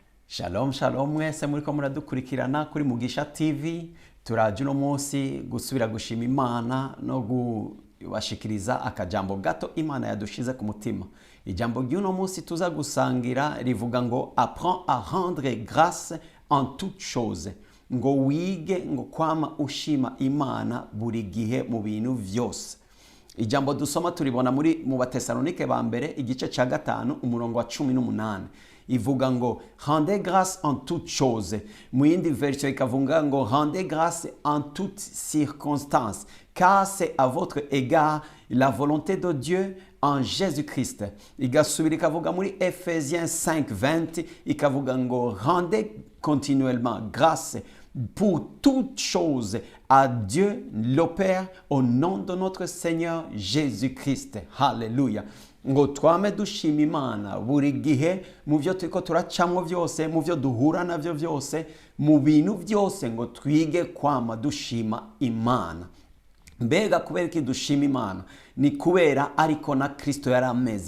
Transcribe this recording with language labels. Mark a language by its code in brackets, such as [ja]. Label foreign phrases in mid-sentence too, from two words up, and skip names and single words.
[rn] Shalom shalom mwese muriko muradukurikirana kuri Mugisha TV. Turaje uno munsi gusubira gushima Imana no kubashikiriza akajambo gato Imana yadushize ku mutima. Ijambo ry'uno munsi tuza gusangira rivuga ngo [fr] apprends à rendre grâce en toutes choses. [rn] Ngo wige ngo kwama ushima Imana buri gihe mu bintu vyose. Ijambo dusoma turibona mu Batesalonike ba mbere igice ca 5 umurongo wa 18. Ivuga ngo [fr] rendez grâce en toutes choses. [rn] Mu yindi version ikavuga ngo [fr] rendez grâce en toutes circonstances, car c'est à votre égard la volonté de Dieu en Jésus-Christ. [rn] Igasubira ikavuga muri Ephésiens 5:20 ikavuga ngo [fr] rendez continuellement grâce pour toutes choses à Dieu le Père au nom de notre Seigneur Jésus-Christ. [rn] Hallelujah. Ngo twame dushima Imana buri gihe mu byo turiko turacamwo byose, mu byo duhura navyo byose, mu bintu byose ngo twige kwama dushima Imana. Mbega kubera iki dushima Imana? Ni kubera ariko na Kristo yarameze.